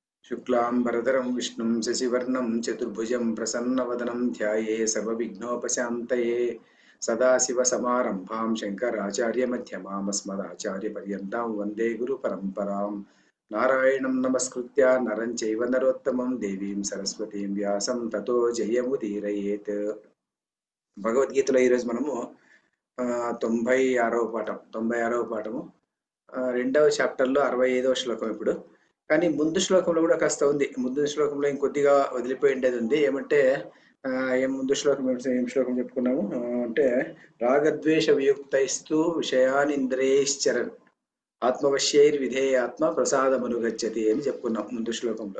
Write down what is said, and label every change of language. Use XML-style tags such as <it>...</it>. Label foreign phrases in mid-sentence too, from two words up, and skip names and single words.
<sa>शुक्लांबरधरं विष्णुं शशिवर्णं चतुर्भुजं प्रसन्नवदनं ध्याये सर्वविघ्नोपशान्तये सदाशिवसमारम्भां शङ्कराचार्यमध्यमाम् अस्मदाचार्यपर्यन्तां वन्दे गुरुपरम्परां नारायणं नमस्कृत्य नरं चैव नरोत्तमं देवीं सरस्वतीं व्यासं ततो जयमुदीरयेत्।</sa> <te>భగవద్గీతలో ఈరోజు మనము 96వ పాఠము రెండవ చాప్టర్లో 65వ శ్లోకం ఇప్పుడు. కానీ ముందు శ్లోకంలో కూడా కాస్త ఉంది. ముందు శ్లోకంలో ఇంకొద్దిగా వదిలిపోయి ఉండేది ఉంది. ఏమంటే ముందు శ్లోకం ఏం శ్లోకం చెప్పుకున్నాము అంటే</te> <sa>రాగద్వేష వియుక్తైస్తు విషయాన్ ఇంద్రియైశ్చరన్ ఆత్మవశ్యైర్ విధేయాత్మ ప్రసాదమనుగచ్చతి</sa> <te>అని చెప్పుకున్నాం ముందు శ్లోకంలో.</te>